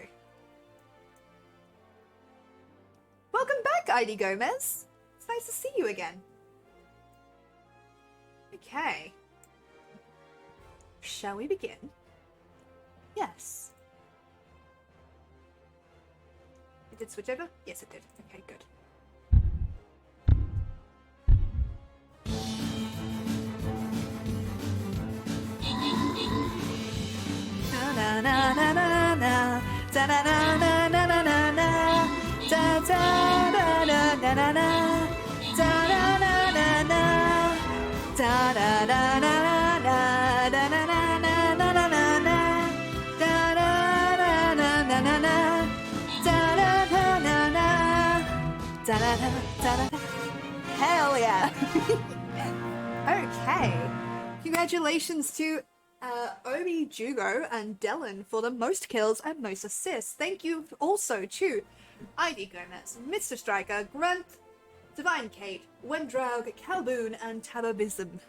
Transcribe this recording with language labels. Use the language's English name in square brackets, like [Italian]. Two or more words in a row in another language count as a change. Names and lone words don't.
[English] Welcome back, ID Gomez. It's nice to see you again. Okay. Shall we begin? Yes. It did switch over? Yes, it did. Okay, good. Na na na na na da na na na na na na na da da da da da da da da da da da da da da da da da da da na na na na na da da da na na na na da da da na na da da da da. Hell yeah! Okay, congratulations to Obi, Jugo, and Dellen for the most kills and most assists. Thank you also to ID Gomez, Mr. Striker, Grunt, Divine Kate, Wendraug, Calboon, and Tababism.